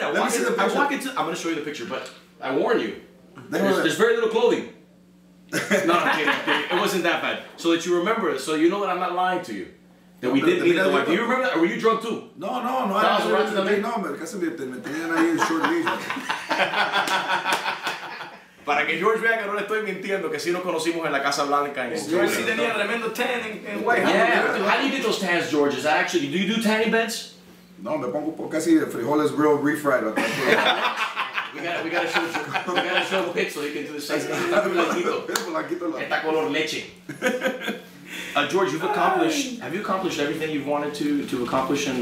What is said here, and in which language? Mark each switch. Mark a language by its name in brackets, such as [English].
[English] That was exactly it. I'm going to show you the picture, but I warn you, there's very little clothing. No, I'm kidding. It wasn't that bad. So that you remember it, so you know that I'm not lying to you. That we did meet at the White House. Do you remember that? Or were you drunk too? No. I was [Spanish] casi me tenían ahí en [English] short leash. [Spanish] Para que George vea que no le estoy mintiendo, que sí nos conocimos en la Casa Blanca. George sí tenía tremendo tan en White House. [English] Yeah. How do you get those tans, George? Is that actually, do you do tanning beds? [Spanish] No, me pongo casi frijoles [English] real refried. We gotta show pics so he can do the same. [Spanish] Está color leche. [English] George, have you accomplished everything you've wanted to accomplish in